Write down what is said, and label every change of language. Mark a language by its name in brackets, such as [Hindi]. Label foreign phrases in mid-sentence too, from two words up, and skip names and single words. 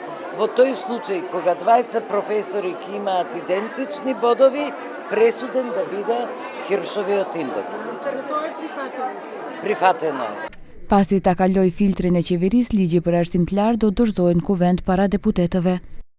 [Macedonian] Во тој случај, кога двајца професори ќе имаат идентични бодови, пресуден да биде Хиршовиот индекс. Прифатено е. [Albanian] Pasi ta kaloj filtrin e qeverisë, ligji për arsim të lartë do dorëzohet në kuvent para deputetëve.